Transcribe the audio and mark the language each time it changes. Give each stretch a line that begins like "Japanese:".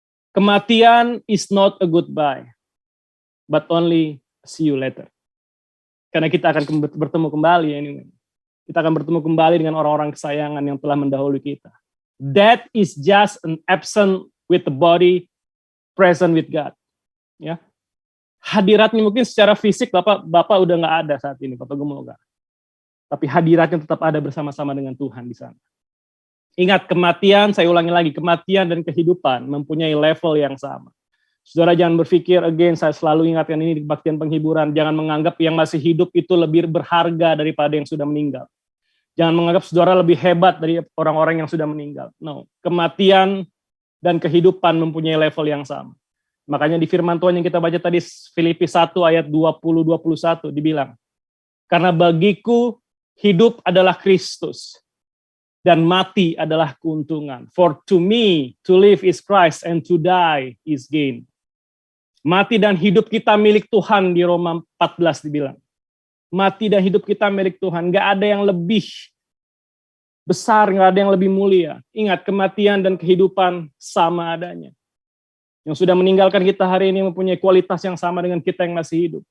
English: Kematian is not a goodbye, but only see you later.
Indonesian: Karena kita akan bertemu kembali anyway. Kita akan bertemu kembali dengan orang-orang kesayangan yang telah mendahului kita.
English: That is just an absent with the body, present with God.
Indonesian: Ya, hadiratnya mungkin secara fisik Bapak udah nggak ada saat ini, Bapak Gumogar. Tapi hadiratnya tetap ada bersama-sama dengan Tuhan di sana. Ingat, kematian, saya ulangi lagi, kematian dan kehidupan mempunyai level yang sama. Saudara jangan berpikir, again, saya selalu ingatkan ini di kebaktian penghiburan, jangan menganggap yang masih hidup itu lebih berharga daripada yang sudah meninggal. Jangan menganggap saudara lebih hebat dari orang-orang yang sudah meninggal. No, kematian dan kehidupan mempunyai level yang sama. Makanya di firman Tuhan yang kita baca tadi, Filipi 1 ayat 20-21, dibilang, karena bagiku hidup adalah Kristus, dan mati adalah keuntungan.
English: For to me, to live is Christ, and to die is gain.
Indonesian: Mati dan hidup kita milik Tuhan, di Roma 14 dibilang. Mati dan hidup kita milik Tuhan. Gak ada yang lebih besar, gak ada yang lebih mulia. Ingat, kematian dan kehidupan sama adanya. Yang sudah meninggalkan kita hari ini mempunyai kualitas yang sama dengan kita yang masih hidup.